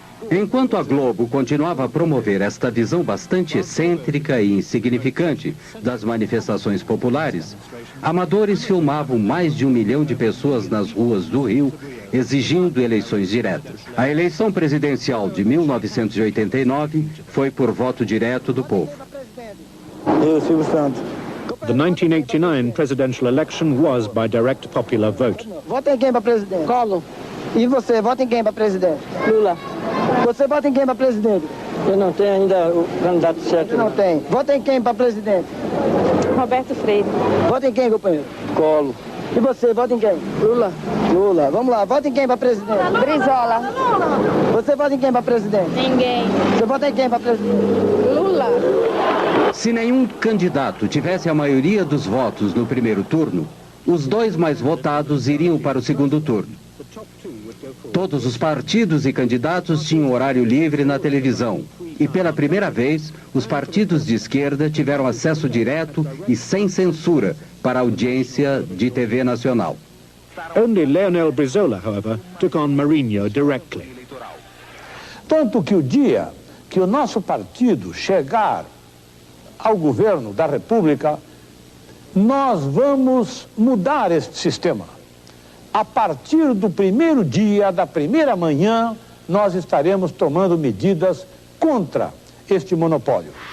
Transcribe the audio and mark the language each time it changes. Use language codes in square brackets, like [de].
[pt] Enquanto a Globo continuava a promover esta visão bastante excêntrica e insignificante das manifestações populares, amadores filmavam mais de 1 milhão de pessoas nas ruas do Rio, exigindo eleições diretas. A eleição presidencial de 1989 foi por voto direto do povo. Eu, Silvio Santos. [en] The 1989 presidential election was by direct popular vote. [pt] Vota em quem para presidente? Collor. E você, vota em quem para presidente? Lula. Você vota em quem para presidente? Eu não tenho ainda o candidato certo. Não tem. Vota em quem para presidente? Roberto Freire. Vota em quem, companheiro? Collor. E você, vota em quem? Lula. Lula. Vamos lá, vota em quem para presidente? Brizola. Você vota em quem para presidente? Ninguém. Você vota em quem para presidente? Lula. Se nenhum candidato tivesse a maioria dos votos no primeiro turno, os dois mais votados iriam para o segundo turno. Todos os partidos e candidatos tinham horário livre na televisão. E pela primeira vez, os partidos de esquerda tiveram acesso direto e sem censura para a audiência de TV nacional. [en] Only Leonel Brizola, however, took on Marinho directly. [pt] Tanto que o dia que o nosso partido chegar ao governo da República, nós vamos mudar este sistema. A partir do primeiro dia, da primeira manhã, nós estaremos tomando medidas contra este monopólio.